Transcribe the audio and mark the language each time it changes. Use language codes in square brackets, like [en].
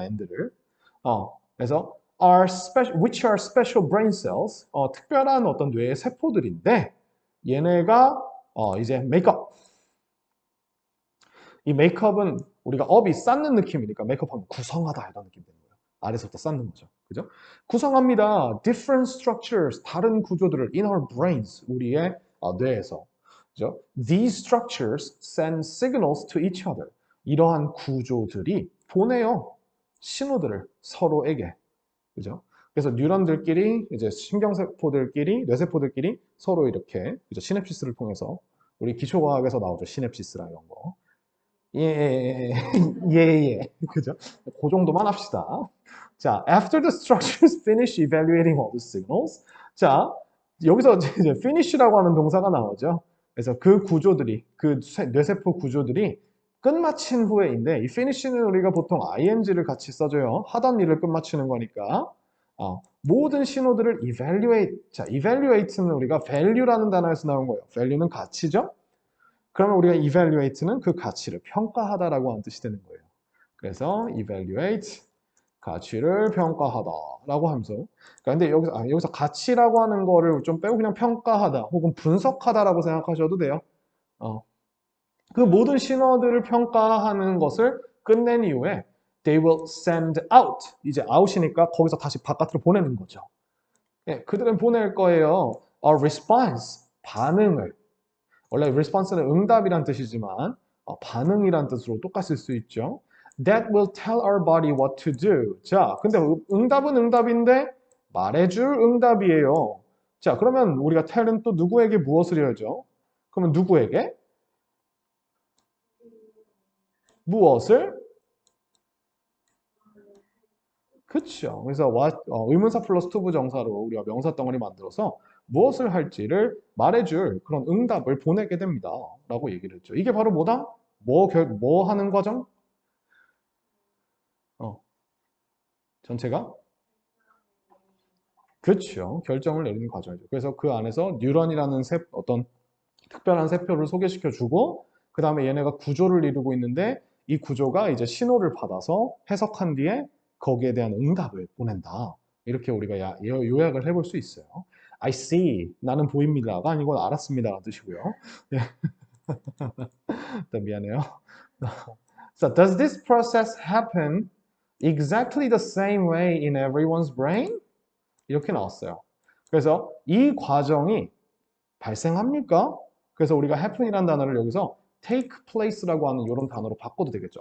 [ko] and를 그래서 [en] which are special brain cells, [ko] 특별한 어떤 뇌의 세포들인데 얘네가 이제 메이크업. 이 메이크업은 우리가 업이 쌓는 느낌이니까 메이크업하면 구성하다 이런 느낌 되는 거예요. 아래서부터 쌓는 거죠. 그죠? 구성합니다. [en] Different structures, [ko] 다른 구조들을 [en] in our brains, [ko] 우리의 뇌에서. 그죠? [en] These structures send signals to each other. [ko] 이러한 구조들이 보내요. 신호들을 서로에게. 그죠? 그래서 뉴런들끼리 이제 신경세포들끼리 뇌세포들끼리 서로 이렇게 그죠? 시냅시스를 통해서 우리 기초과학에서 나오죠. 시냅시스라 이런 거. 예. 그죠? 그 정도만 합시다. [en] 자, after the structures finish evaluating all the signals. [ko] 자, 여기서 이제 finish라고 하는 동사가 나오죠. 그래서 그 구조들이, 그 뇌세포 구조들이 끝마친 후에인데, 이 finish는 우리가 보통 ing를 같이 써줘요. 하던 일을 끝마치는 거니까. 모든 신호들을 evaluate. 자, evaluate는 우리가 value라는 단어에서 나온 거예요. value는 가치죠? 그러면 우리가 evaluate는 그 가치를 평가하다라고 하는 뜻이 되는 거예요. 그래서 evaluate 가치를 평가하다라고 하면서 그러니까 근데 여기서 가치라고 하는 거를 좀 빼고 그냥 평가하다 혹은 분석하다라고 생각하셔도 돼요. 그 모든 신호들을 평가하는 것을 끝낸 이후에 [en] they will send out [ko] 이제 out이니까 거기서 다시 바깥으로 보내는 거죠. 예, 그들은 보낼 거예요. A response 반응을 원래 response는 응답이란 뜻이지만 반응이란 뜻으로 똑같이 쓸 수 있죠. [en] That will tell our body what to do. [ko] 자, 근데 응답은 응답인데 말해줄 응답이에요. 자, 그러면 우리가 tell은 또 누구에게 무엇을 해야죠? 그러면 누구에게? 무엇을? 그렇죠. 그래서 의문사 플러스 투부 정사로 우리가 명사 덩어리 만들어서 무엇을 할지를 말해줄 그런 응답을 보내게 됩니다. 라고 얘기를 했죠. 이게 바로 뭐다? 뭐 하는 과정? 전체가? 그렇죠. 결정을 내리는 과정이죠. 그래서 그 안에서 뉴런이라는 어떤 특별한 세포를 소개시켜주고 그 다음에 얘네가 구조를 이루고 있는데 이 구조가 이제 신호를 받아서 해석한 뒤에 거기에 대한 응답을 보낸다. 이렇게 우리가 요약을 해볼 수 있어요. [en] I see. [ko] 나는 보입니다가 아니고 알았습니다라는 뜻이고요. 네. 미안해요. [en] So does this process happen exactly the same way in everyone's brain? [ko] 이렇게 나왔어요. 그래서 이 과정이 발생합니까? 그래서 우리가 happen이라는 단어를 여기서 take place라고 하는 이런 단어로 바꿔도 되겠죠.